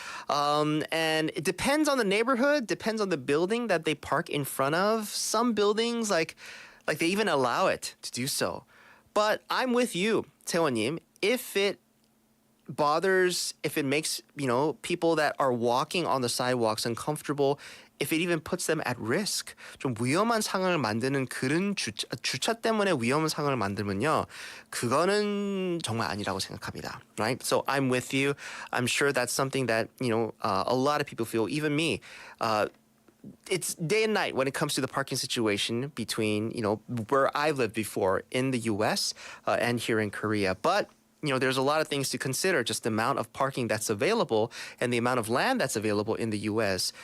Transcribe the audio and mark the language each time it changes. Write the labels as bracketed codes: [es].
[en] And it depends on the neighborhood, depends on the building that they park in front of. Some buildings, like they even allow it to do so. But I'm with you, 태원님. If it bothers, if it makes, people that are walking on the sidewalks uncomfortable, if it even puts them at risk. [ko] 좀 위험한 상황을 만드는 그런 주차 때문에 위험한 상황을 만들면요. 그거는 정말 아니라고 생각합니다. [en] Right? So I'm with you. I'm sure that's something that, a lot of people feel, even me. It's day and night when it comes to the parking situation between, where I've lived before in the US and here in Korea. But there's a lot of things to consider, just the amount of parking that's available and the amount of land that's available in the U.S.